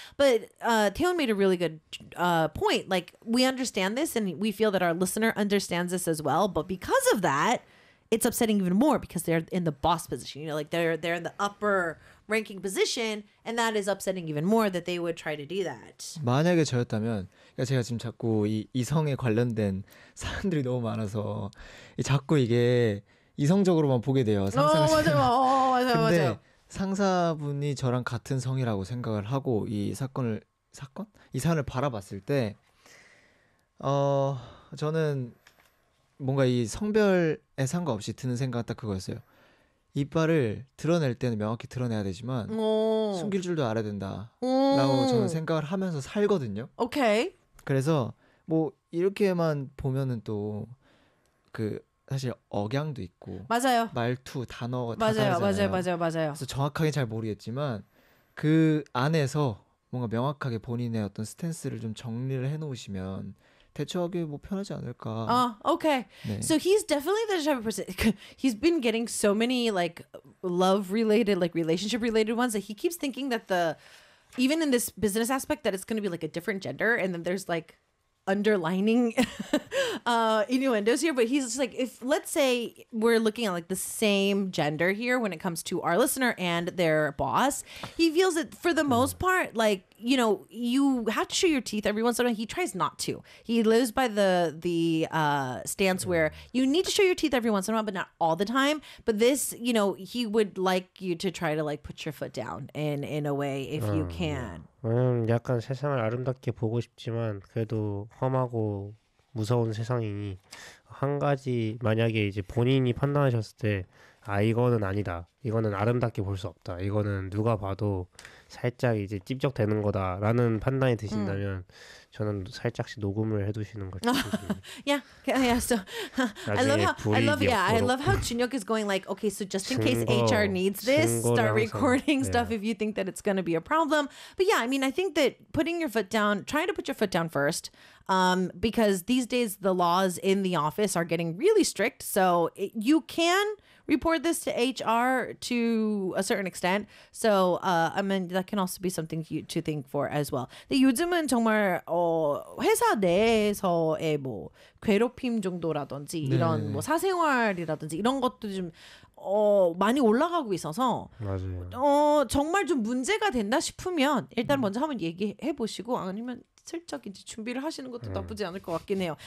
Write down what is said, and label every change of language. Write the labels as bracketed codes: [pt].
[en] But Taeyeon made a really good point. Like we understand this and we feel that our listener understands this as well. But because of that, it's upsetting even more because they're in the boss position. You know, like they're in the upper ranking position, and that is upsetting even more that they would try to do that. [ko] 만약에 저였다면, 그러니까 제가 지금 자꾸 이 이성에 관련된 사람들이 너무 많아서 자꾸 이게 이성적으로만 보게 돼요. 맞아요. 상사분이 저랑 같은 성이라고 생각을 하고 이 사건 이 사안을 바라봤을 때, 저는 뭔가 이 성별에 상관없이 드는 생각 딱 그거였어요. 이빨을 드러낼 때는 명확히 드러내야 되지만 숨길 줄도 알아야 된다라고 저는 생각을 하면서 살거든요. 오케이. 그래서 뭐 이렇게만 보면은 또 그 사실 억양도 있고 맞아요. 말투 단어 맞아요. 맞아요. 맞아요. 맞아요. 맞아요. 그래서 정확하게 잘 모르겠지만 그 안에서 뭔가 명확하게 본인의 어떤 스탠스를 좀 정리를 해놓으시면. 대처하기 뭐 편하지 않을까. [en] Okay. [ko] 네. [en] So he's definitely the type of person. He's been getting so many like love related, like relationship related ones that he keeps thinking that the even in this business aspect that it's going to be like a different gender and then there's like underlining innuendos here. But he's just like if let's say we're looking at like the same gender here when it comes to our listener and their boss, he feels that for the most part, like. You know, you have to show your teeth every once in a while. He tries not to. He lives by the stance where you need to show your teeth every once in a while, but not all the time. But this, you know, he would like you to try to like put your foot down in a way if you can. [ko] 약간 세상을 아름답게 보고 싶지만 그래도 험하고 무서운 세상이니 한 가지 만약에 이제 본인이 판단하셨을 때 아 이거는 아니다. 이거는 아름답게 볼 수 없다. 이거는 누가 봐도 살짝 이제 찝적대는 거다라는 판단이 드신다면 저는 살짝씩 녹음을 해두시는 것 같습니다. [en] Yeah, yeah. So I love how Junhyuk is going like, okay, so just in case HR needs this, start recording stuff if you think that it's going to be a problem. But yeah, I mean, I think that putting your foot down, trying to put your foot down first, because these days the laws in the office are getting really strict. So you can report this to HR to a certain extent. So, I mean, that can also be something you, to think for as well. [ko] 근데 요즘은 정말 회사 내에서의 뭐 괴롭힘 정도라든지 이런 네. 뭐 사생활이라든지 이런 것도 좀 많이 올라가고 있어서 맞아요. 정말 좀 문제가 된다 싶으면 일단 먼저 한번 얘기해 보시고 아니면 슬쩍 이제 준비를 하시는 것도 나쁘지 않을 것 같긴 해요.